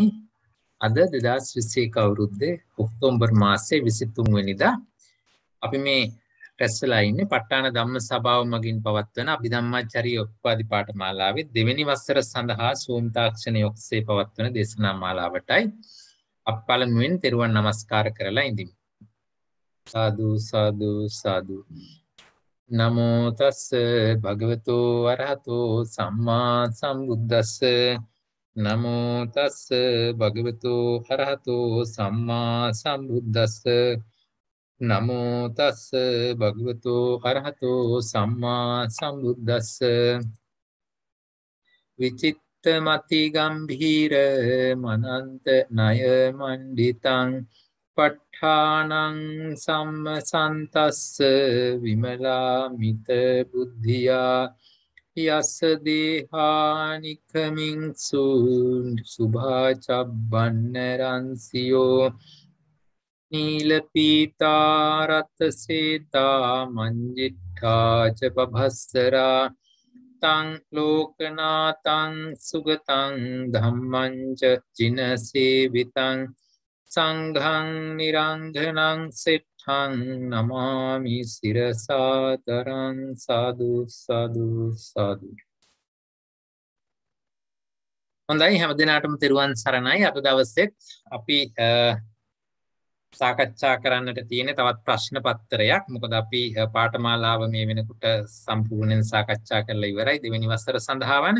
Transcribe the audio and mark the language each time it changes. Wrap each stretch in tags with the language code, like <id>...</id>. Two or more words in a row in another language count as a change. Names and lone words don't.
<si>අද 2021 අවුරුද්දේ ඔක්තෝබර් මාසයේ 23 වෙනිදා අපි මේ රැස් වෙලා ඉන්නේ ප ဋ ාණ ධම්ම සභාව මගින් පවත්වන අභිධම්මචාරී උපපාදි පාඨමාලාවේ දෙවෙනි වසර සඳහා සූම් තාක්ෂණය ඔස්සේ පවත්වන දේශනා මාලාවටයි. අපි පළමුවෙන් තෙරුවන් නමස්කාර කරලා ඉඳිමු.</si> <pi>සාදු සාදු සාදු. නමෝ තස් භගවතු වරහතෝ සම්මා සම්බුද්දස්ස නමෝ තස් භගවතු අරහතෝ සම්මා සම්බුද්දස්ස නමෝ තස් භගවතු අරහතෝ සම්මා සම්බුද්දස්ස විචිත්තමති ගම්භීර මනන්ත ණය මණ්ඩිතං ප ဋ ාණං සම්මසන්තස්ස විමලා මිත බුද්ධියා යස්ස දේහානිකමින් සුභාචබ්බන්නරන්සියෝ නීල පීතා රත් සේතා මංජිට්ඨා ච පභස්සරා තං ලෝකනාතං සුගතං ධම්මං ච චිනසේවිතං සංඝං නිරංඝනං සෙට්ඨං නමාමි සිරසාතරං සාදු සාදු සාදු.</pi> <si>හොඳයි හැම දිනාටම තෙරුවන් සරණයි. අද දවසෙත් අපි සාකච්ඡා කරන්නට තියෙන තවත් ප්‍රශ්න පත්‍රයක්. මොකද අපි පාඨමාලාව මේ වෙනකොට සම්පූර්ණයෙන් සාකච්ඡා කරලා ඉවරයි දෙවෙනි වසර සඳහා වන.</si>